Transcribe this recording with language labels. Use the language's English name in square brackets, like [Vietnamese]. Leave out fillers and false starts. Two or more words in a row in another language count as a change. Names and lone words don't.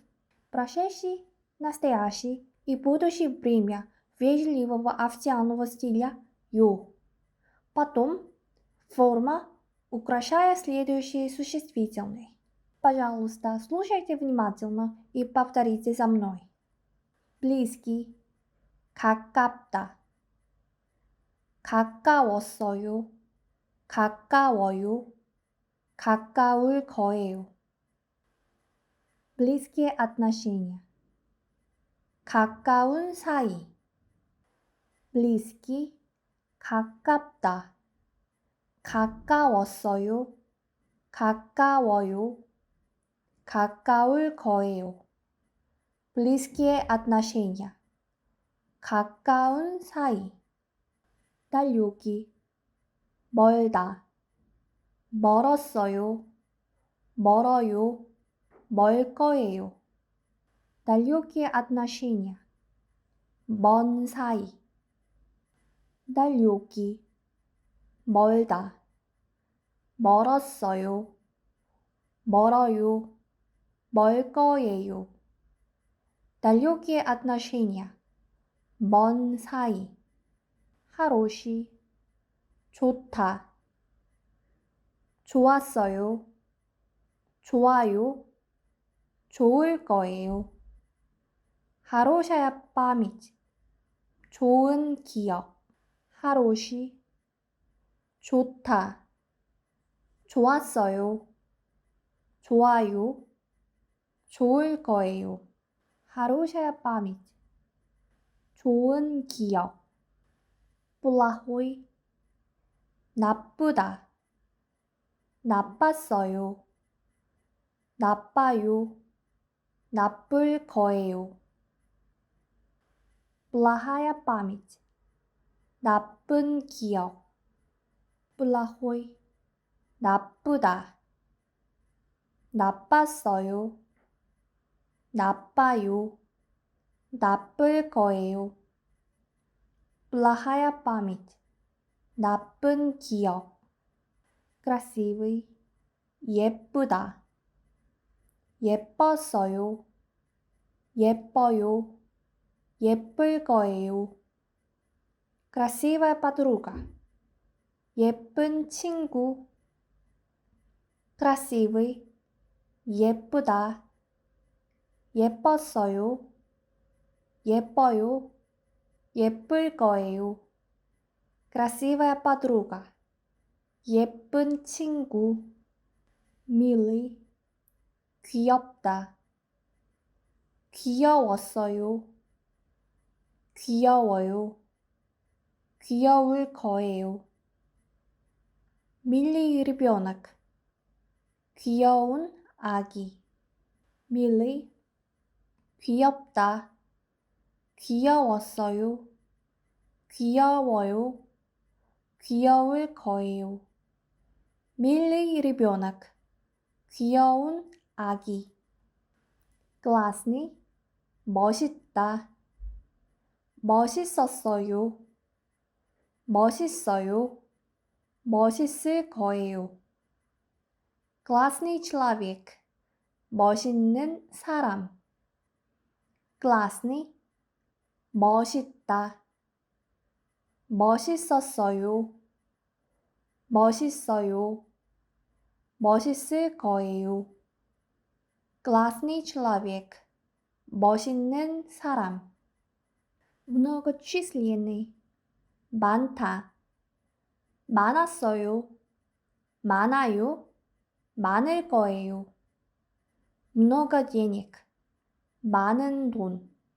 [Russian] Прошедший, настоящий и будущее время вежливого официального стиля «ю». Потом форма, украшая следующие существительные. Пожалуйста, слушайте внимательно и повторите за мной. Близкий. [Korean] 가깝다. 가까웠어요. 가까워요. 가까울 거예요. [Russian] Близкие отношения. [Korean] 가까운 사이. близкий, 가깝다. 가까웠어요. 가까워요. 가까울 거예요. [Russian] Близкие отношения. [Korean] 가까운 사이. 달리기. 멀다. 멀었어요. 멀어요. 멀 거예요. [Russian] Далекие отношения. [Korean] 먼 사이. далекий. 멀다. 멀었어요. 멀어요. 멀 거예요. [Russian] далекие отношения. [Korean] 먼 사이. хороший. 좋다. 좋았어요. 좋아요. 좋을 거예요. [Russian] хорошая память. [Korean] 좋은 기억. хороший. 좋다. 좋았어요. 좋아요. 좋을 거예요. [Russian] хорошая память. [Korean] 좋은 기억. плохой. 나쁘다. 나빴어요. 나빠요. 나쁠 거예요. [Russian] плохая память. [Korean] 나쁜 기억. плохой. 나쁘다. 나빴어요. 나빠요. 나쁠 거예요. [Russian] плохая память. [Korean] 나쁜 기억. красивый. 예쁘다. 예뻤어요. 예뻐요. 예쁠 거예요. [Russian] красивая подруга. [Korean] 예쁜 친구. красивый. 예쁘다. 예뻤어요. 예뻐요. 예쁠 거예요. [Russian] красивая подруга. [Korean] 예쁜 친구. милый. 귀엽다. 귀여웠어요. 귀여워요. 귀여울 거예요. [Russian] милый ребенок. [Korean] 귀여운 아기. милый. 귀엽다. 귀여웠어요. 귀여워요. 귀여울 거예요. [Russian] милый ребенок. [Korean] 귀여운 아기. классный. 멋있다. 멋있었어요. 멋있어요. 멋있을 거예요. [Russian] классный человек. [Korean] 멋있는 사람. классный. 멋있다. 멋있었어요. 멋있어요. 멋있을 거예요. [Russian] классный человек. [Korean] 멋있는 사람. [Russian] многочисленный. [Korean] 많다. 많았어요. 많아요. 많을 거예요. [Russian] много денег. [Korean] 많은 돈.